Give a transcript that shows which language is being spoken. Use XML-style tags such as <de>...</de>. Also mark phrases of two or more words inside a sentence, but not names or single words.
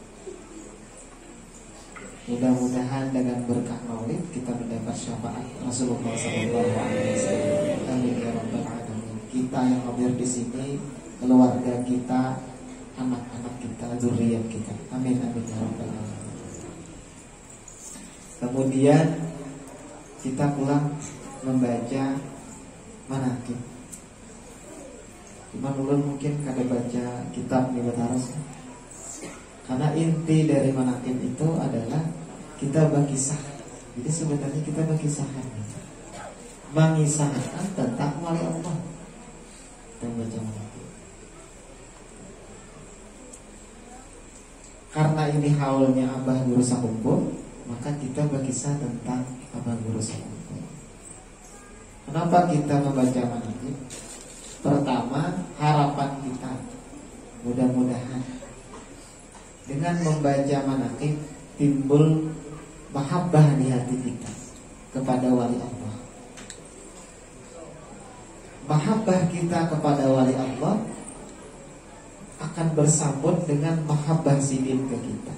<id>Mudah-mudahan dengan berkah maulid kita mendapat syafaat Rasulullah SAW.</id> <ar>آمين يا رب العالمين.</ar> <id>Kita yang hadir di sini, keluarga kita, anak-anak kita, zuriat kita.</id> <ar>آمين آمين يا رب العالمين.</ar> <id>Kemudian kita pulang membaca manaqib.</id> <bjn>Cuman ulun mungkin kada baca kitab di Bataros.</bjn> <id>Karena inti dari manaqib itu adalah kita berkisah. Jadi sebenarnya kita berkisahkan, mengisahkan tentang wali Allah dan baca manaqib. Karena ini haulnya Abah Guru Sakumpul, maka kita berkisah tentang Abah Guru Sakumpul. Kenapa kita membaca manaqib? Pertama, harapan kita mudah-mudahan dengan membaca manaqib timbul mahabbah di hati kita kepada wali Allah.</id> <bjn>Mahabbah kita kepada wali Allah akan bersambut dengan mahabbah sidin ke kita.</bjn>